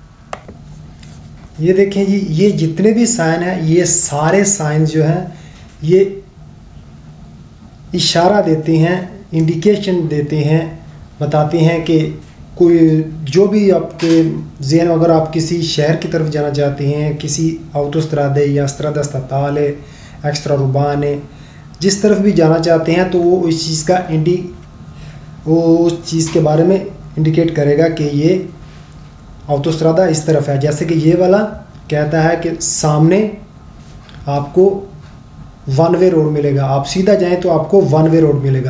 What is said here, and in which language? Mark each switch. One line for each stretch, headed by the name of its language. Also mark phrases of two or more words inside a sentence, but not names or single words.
Hindi: ये देखें जी, ये जितने भी साइन हैं, ये सारे साइन जो हैं ये इशारा देते हैं, इंडिकेशन देते हैं, बताते हैं कि कोई जो भी आपके ज़हन, अगर आप किसी शहर की तरफ जाना चाहते हैं, किसी autostrade या
Italian: strada statale, extraurbane,
Hindi: जिस तरफ भी जाना चाहते हैं, तो वो उस चीज़ का वो उस चीज़ के बारे में इंडिकेट करेगा कि ये autostrada इस तरफ है। जैसे कि ये वाला कहता है कि सामने आपको
English: one way road
Hindi: मिलेगा, आप सीधा जाएं तो आपको
English: one way road
Hindi: मिलेगा।